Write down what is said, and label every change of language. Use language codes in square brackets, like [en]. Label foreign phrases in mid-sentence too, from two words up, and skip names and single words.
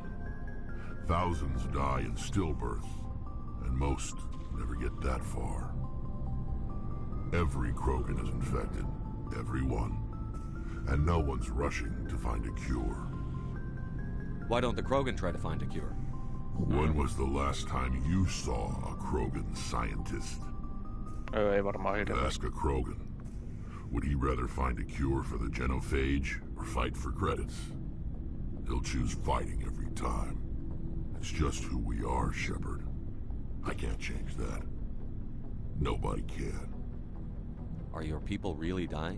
[en] Thousands die in stillbirth, and most never get that far. Every Krogan is infected, every one. And no one's rushing to find a cure. Why don't the Krogan try to find a cure? When was the last time you saw a Krogan scientist? [fi] Ei varmaan hirveästi. [en] Ask a Krogan. Would he rather find a cure for the genophage or fight for credits? He'll choose fighting every time. It's just who we are, Shepard. I can't change that. Nobody can. Are your people really dying?